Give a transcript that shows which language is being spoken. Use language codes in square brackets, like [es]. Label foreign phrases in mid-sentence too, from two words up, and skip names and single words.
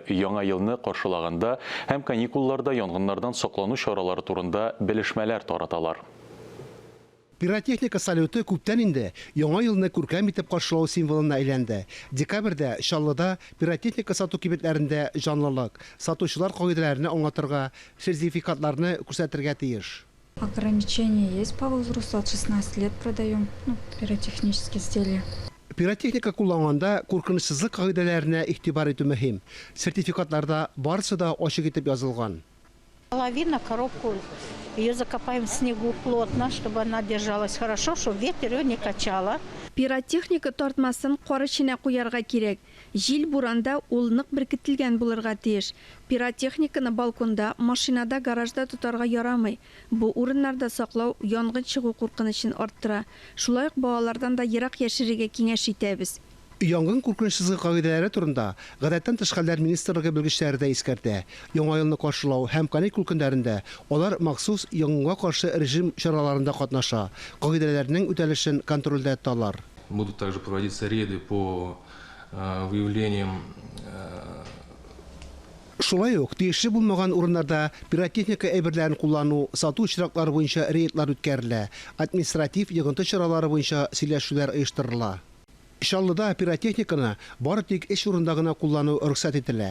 [tt] Яңа елны каршылаганда һәм каникулларда янгыннардан саклану чаралары турында белешмәләр тараталар. Пиротехника салюты күптән инде яңа елны күркәм итеп каршылау символына әйләнде. Декабрьдә Шаллыда пиротехника сату кибетләрендә жанлылык, сатучылар кагыйдәләрен аңлатырга, сертификатларны күрсәтергә тиеш. [ru] Ограничения есть по возрасту, от 16 лет продаем пиротехнические изделия. [tt] Пиротехника кулланганда куркынычсызлык кагыйдәләренә игътибар итү мөһим. Сертификатларда барысы да ачык итеп язылган. [ru] Половина коробку ее закопаем в снегу плотно, чтобы она держалась хорошо, чтобы ветер ее не качала. [tt] Пиротехника тартмасын кары эченә куярга кирәк. Җил буранда ул нык беркетелгән булырга тиеш. Пиротехниканы балконда, машинада, гаражда тотарга ярамый. Бу урыннарда саклау янгын чыгу куркынычын арттыра. Шулай ук балалардан да ерак яшерергә киңәш итәбез. Янгын куркынычсызлык кагыйдәләре турында гадәттән тыш хәлләр министрлыгы белгечләре дә искәртә. Яңа елны каршылау һәм каникул көннәрендә алар махсус янгынга каршы режим чараларында катнаша. Кагыйдәләрнең үтәлешен контрольдә тоталар. [ru] Будут также проводиться рейды по выявлениям. [tt] Шулай ук тиешле булмаган урыннарда пиротехника әйберләрен куллану, сату очраклары буенча рейдлар үткәрелә. Административ йогынты чаралары буенча сөйләшүләр оештырыла. Шаллыда пиротехниканы бары тик эш урында гына куллану рөхсәт ителә.